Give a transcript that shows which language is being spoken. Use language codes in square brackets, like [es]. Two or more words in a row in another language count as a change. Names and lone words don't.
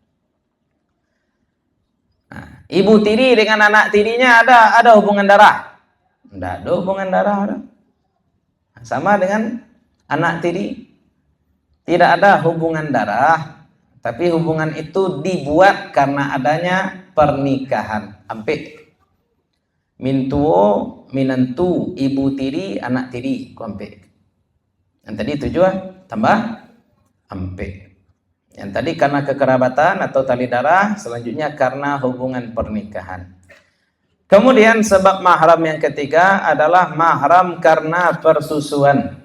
[id] Nah, ibu tiri dengan anak tirinya ada hubungan darah? Ndak ada hubungan darah. Sama dengan anak tiri, tidak ada hubungan darah, tapi hubungan itu dibuat karena adanya pernikahan. [min] Ampe mintuo, minantu, ibu tiri, anak tiri, ampe. [id] Yang tadi 7 tambah ampe. Yang tadi karena kekerabatan atau tali darah, selanjutnya karena hubungan pernikahan. Kemudian sebab mahram yang ketiga adalah mahram karena persusuan.